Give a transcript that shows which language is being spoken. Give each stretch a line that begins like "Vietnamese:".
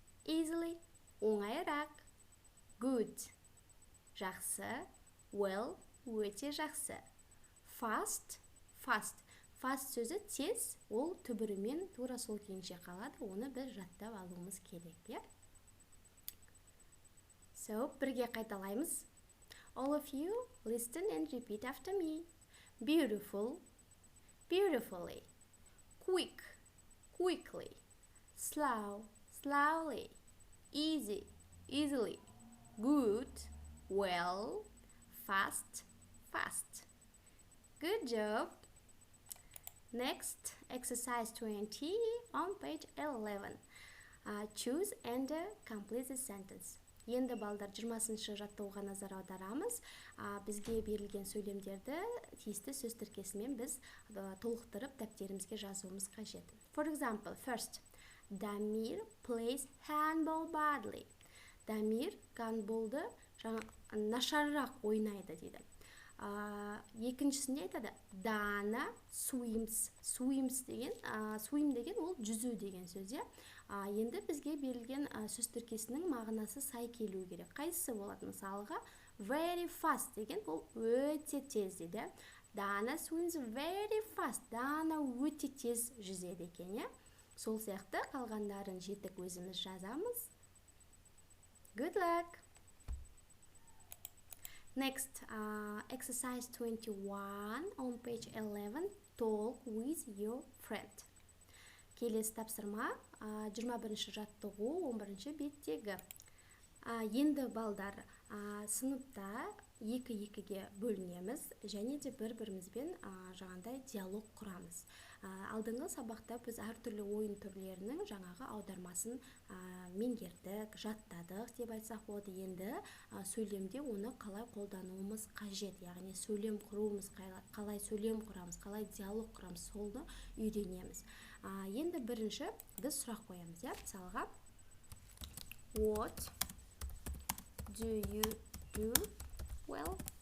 English: Easily,
Kazakh: оңайырақ.
English: Good,
Kazakh: жақсы.
English: Well,
Kazakh: өте жақсы.
English: Fast, fast. Fast
Kazakh: сөзі тез, ол түбірімен тура сол күйінше қалады, оны біз жаттап алуымыз керек. So, бірге қайталаймыз.
English: All of you, listen and repeat after me. Beautiful, beautifully. Quick, quickly. Slow, slowly. Easy, easily. Good, well. Fast, fast. Good job. Next, exercise 20 on page 11. Choose and complete the sentence.
Kazakh: Енді балдар 20-шы жаттауға назар аударамыз. Бізге берілген сөйлемдерді тиісті сөз тіркесімен біз толықтырып дәптерімізге жазуымыз қажет.
English: For example, first, Дамир plays handball badly.
Kazakh: Дамир гандболды нашарырақ ойнайды дейді. Екіншісінде айтады,
English: Дана swims.
Kazakh: Swim деген ол жүзу деген сөз. Енді бізге берілген сөз тіркесінің мағынасы сай келу керек. Қайсысы болады? Мысалға,
English: very fast
Kazakh: деген ол өте тез дейді.
English: Дана swims very fast.
Kazakh: Дана өте тез жүзеді екен. Сол сияқты қалғандарын жетік өзіміз жазамыз.
English: Good luck! Next, exercise 21 on page 11. Talk with your friend.
Kazakh: Келесі тапсырма 21-ші жаттығу 11-ші беттегі. Енді балдар сыныпта 2-2-ге бөлінеміз және де бір-бірімізбен жаңағындай диалог құрамыз. Алдыңғы сабақта біз әртүрлі ойын түрлерінің жаңағы аудармасын меңгердік, жаттадық деп айтсақ болады. Енді сөйлемде оны қалай қолдануымыз қажет, яғни сөйлем құруымыз, қалай сөйлем құрамыз, қалай диалог құрамыз, солды үйренеміз. Енді бірінші біз сұрақ қоямыз. Мысалға,
English: what do you do well?